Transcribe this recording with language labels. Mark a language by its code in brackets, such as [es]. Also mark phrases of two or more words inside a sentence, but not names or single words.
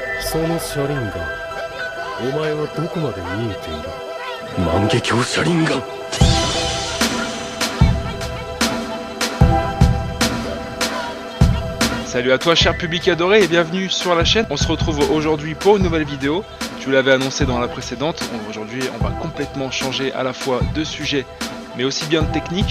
[ja] その車輪がお前はどこまで見えている。万華鏡車輪が [fr] Salut à toi cher public adoré et bienvenue sur la chaîne. On se retrouve aujourd'hui pour une nouvelle vidéo. Je vous l'avais annoncé dans la précédente. Aujourd'hui on va complètement changer à la fois de sujet mais aussi bien de technique.